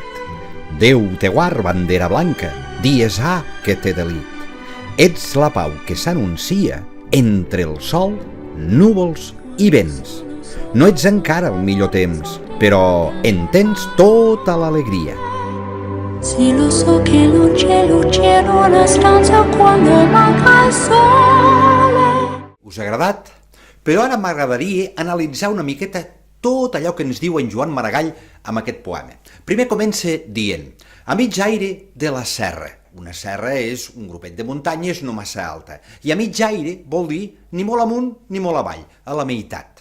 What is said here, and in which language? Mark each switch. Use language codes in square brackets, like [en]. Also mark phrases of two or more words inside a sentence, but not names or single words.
[ca] Déu te guard, bandera blanca, dies ha que t'he delit. Ets la pau que s'anuncia entre el sol, núvols i vents. No ets encara el millor temps, però en tens tota l'alegria. [it] Sì, lo so che non c'è luce in una stanza quando manca il sole. [ca] Us ha agradat? Però ara m'agradaria analitzar una miqueta tot allò que ens diu en Joan Maragall amb aquest poema. Primer comença dient, a mig aire de la serra. Una serra és un grupet de muntanyes no massa alta. I a mig aire vol dir ni molt amunt ni molt avall, a la meitat.